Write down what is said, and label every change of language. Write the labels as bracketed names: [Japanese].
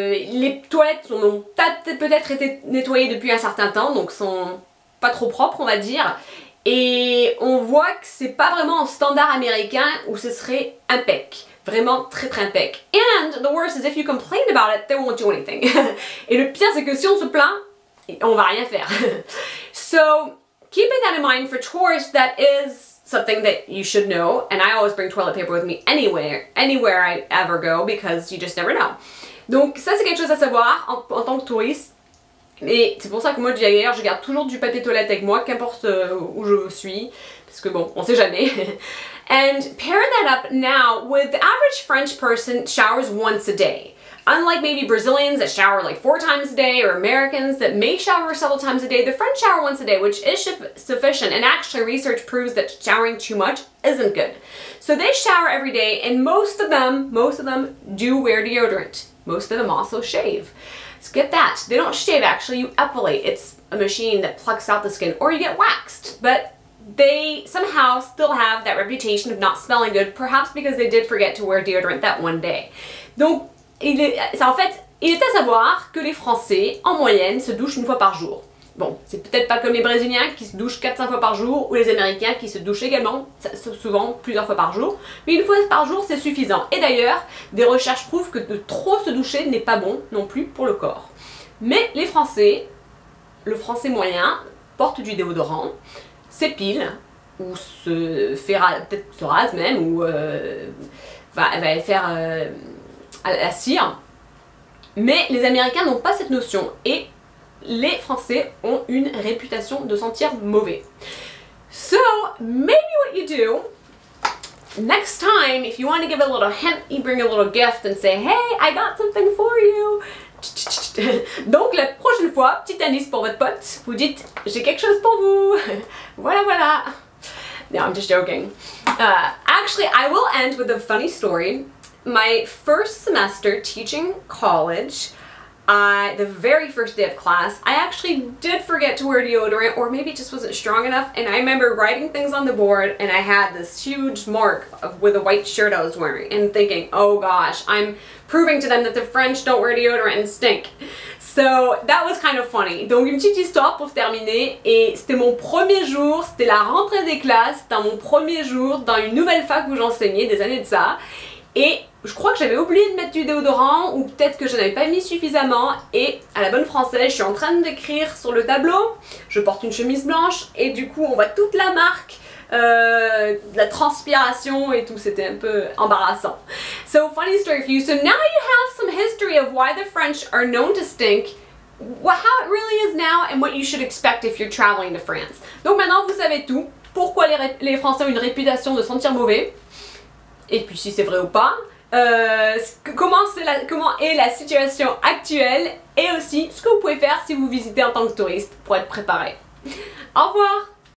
[French] Les toilettes ont peut-être été nettoyées depuis un certain temps, donc sont pas trop propres on va dire, et on voit que c'est pas vraiment un standard américain où ce serait impec, vraiment très très impec. [English] And the worst is if you complain about it, they won't do anything. [French] Et le pire c'est que si on se plaint, on va rien faire. [English] So keeping that in mind for tourists, that is something that you should know, and I always bring toilet paper with me anywhere I ever go, because you just never know. [French] Donc ça c'est quelque chose à savoir en tant que touriste, et c'est pour ça que moi d'ailleurs je garde toujours du papier toilette avec moi, qu'importe où je suis, parce que bon, on sait jamais. [English] And pair that up now with the average French person showers once a day. Unlike maybe Brazilians that shower like 4 times a day, or Americans that may shower several times a day, the French shower once a day, which is sufficient, and actually research proves that showering too much isn't good. So they shower every day, and most of them do wear deodorant. Most of them also shave. So get that. They don't shave actually, you epilate. It's a machine that plucks out the skin, or you get waxed. But they somehow still have that reputation of not smelling good, perhaps because they did forget to wear deodorant that one day. [French] Donc, il est à savoir que les Français, en moyenne, se douchent 1 fois par jour. Bon, c'est peut-être pas comme les Brésiliens qui se douchent 4-5 fois par jour, ou les Américains qui se douchent également, souvent plusieurs fois par jour, mais 1 fois par jour c'est suffisant. Et d'ailleurs, des recherches prouvent que de trop se doucher n'est pas bon non plus pour le corps. Mais les Français, le Français moyen, porte du déodorant, s'épile, ou peut-être se rase même, ou va faire la cire, mais les Américains n'ont pas cette notion, et les Français ont une réputation de sentir mauvais. [English] So, maybe what you do, next time, if you want to give a little hint, you bring a little gift and say, hey, I got something for you. [French] Donc la prochaine fois, petit indice pour votre pote, vous dites, j'ai quelque chose pour vous. Voilà, voilà. [English] No, I'm just joking. Actually, I will end with a funny story. My first semester teaching college, the very first day of class, I actually did forget to wear deodorant, or maybe it just wasn't strong enough, and I remember writing things on the board, and I had this huge mark with a white shirt I was wearing, and thinking, oh gosh, I'm proving to them that the French don't wear deodorant and stink. So that was kind of funny. [French] Donc une petite histoire pour terminer, et c'était mon premier jour, c'était la rentrée des classes, c'était mon premier jour dans une nouvelle fac où j'enseignais, des années de ça. Et je crois que j'avais oublié de mettre du déodorant ou peut-être que je n'avais pas mis suffisamment et à la bonne française, je suis en train d'écrire sur le tableau, je porte une chemise blanche et du coup on voit toute la marque, la transpiration et tout, c'était un peu embarrassant. [English] So funny story for you. So now you have some history of why the French are known to stink, how it really is now and what you should expect if you're traveling to France. [French] Donc maintenant vous savez tout, pourquoi les Français ont une réputation de sentir mauvais. Et puis si c'est vrai ou pas, comment est la situation actuelle et aussi ce que vous pouvez faire si vous visitez en tant que touriste pour être préparé. Au revoir!